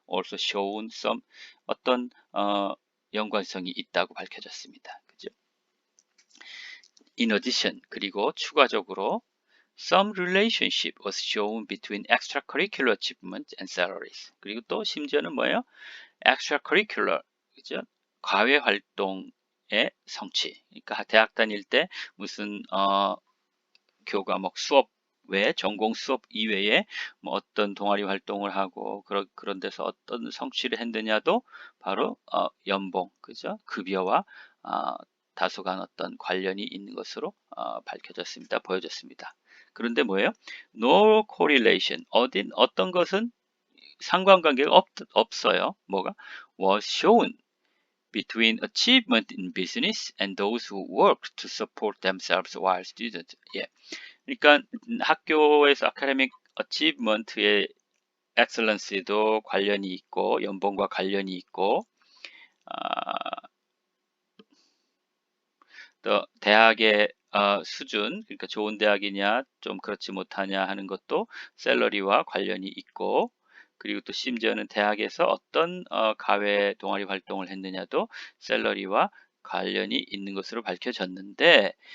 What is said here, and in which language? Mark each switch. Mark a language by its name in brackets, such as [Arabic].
[English] Also shown some [Korean] 어떤 연관성이 있다고 밝혀졌습니다. 그죠? [English] In addition, [Korean] 그리고 추가적으로 [English] some relationship was shown between extracurricular achievement and salaries. [Korean] 그리고 또 심지어는 뭐예요? extracurricular, 그죠? 과외 활동의 성취. 그러니까 대학 다닐 때 무슨 교과목 수업 외에 전공 수업 이외에 뭐 어떤 동아리 활동을 하고 그런 데서 어떤 성취를 했느냐도 바로 연봉, 그죠? 급여와 다소간 어떤 관련이 있는 것으로 밝혀졌습니다. 보여졌습니다. 그런데 뭐예요? [English] No correlation. [Korean] 어떤 것은 상관관계가 없어요. 뭐가? [English] Was shown between achievement in business and those who work to support themselves while students. [Korean] 예. 그러니까 학교에서 [English] academic achievement [Korean] 의 excellence도 관련이 있고 연봉과 관련이 있고 또 대학의 수준, 그러니까 좋은 대학이냐 좀 그렇지 못하냐 하는 것도 샐러리와 관련이 있고, 그리고 또 심지어는 대학에서 어떤 가외 동아리 활동을 했느냐도 샐러리와 관련이 있는 것으로 밝혀졌는데,